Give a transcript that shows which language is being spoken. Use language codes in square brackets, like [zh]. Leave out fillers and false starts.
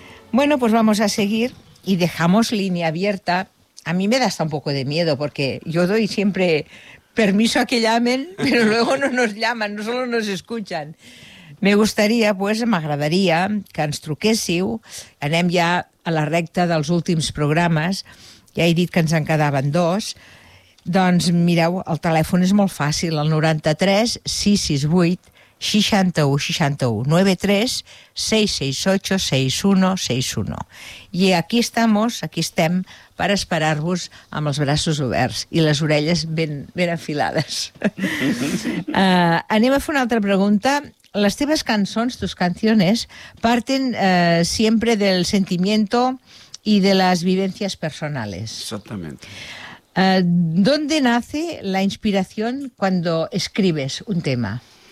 [es] Bueno, pues vamos a seguir y dejamos línea abierta. A mí me da hasta un poco de miedo porque yo doy siempre permiso a que llamen, pero luego no nos llaman, no solo nos escuchan. Me gustaría, pues, [ca] m'agradaria que ens truquéssiu. Anem ja a la recta dels últims programes. Ja he dit que ens en quedaven dos. Doncs mireu, el telèfon és molt fàcil, el 93-668-6193-668-6161. I [es] aquí estamos, [ca] aquí estem, per esperar-vos amb els braços oberts i les orelles ben afilades. Anem a fer una altra pregunta. Les teves cançons, [es] tus canciones, parten siempre del sentimiento y de las vivencias personales. Exactamente. ¿Dónde nace la inspiración cuando escribes un tema?